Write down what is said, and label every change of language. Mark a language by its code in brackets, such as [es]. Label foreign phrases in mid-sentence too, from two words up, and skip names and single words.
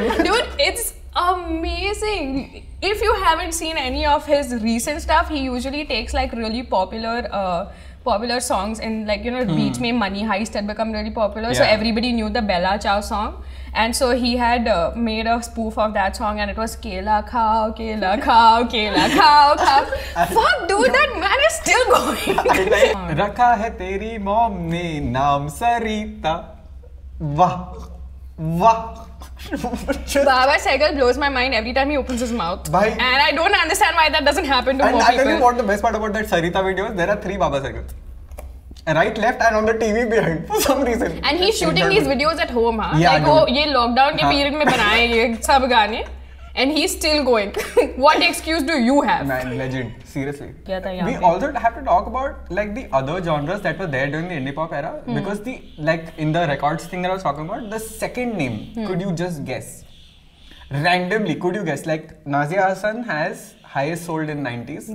[en] Dude, it's amazing. If you haven't seen any of his recent stuff, he usually takes like really popular songs in like, you know, [hi] beach mein [en] Money Heist had become really popular. So everybody knew the Bella Ciao song. And so he had made a spoof of that song, and it was [hi] Kela khao, Kela khao, Kela khao, khao. [en] Fuck, dude, that man is still going. [hi] Rakha hai teri mom ne naam Sarita. Wah. Wah. [en] Baba Sehgal blows my mind every time he opens his mouth. And I don't understand why that doesn't happen to more people. And I'll tell you what the best part about that Sarita video is, there are 3 Baba Sehgals. Right, left, and on the TV behind for some reason. And he's shooting these videos at home, huh? Yeah, like, [hi] oh, ये lockdown के period में बनाए ये सब गाने, [en] and he's still going. What excuse do you have? Man, legend, seriously. We also have to talk about like the other genres that were there during the indie pop era, because the like in the records thing that I was talking about, the second name, could you just guess? Randomly, could you guess? Like Nazia Hassan has highest sold in 90s.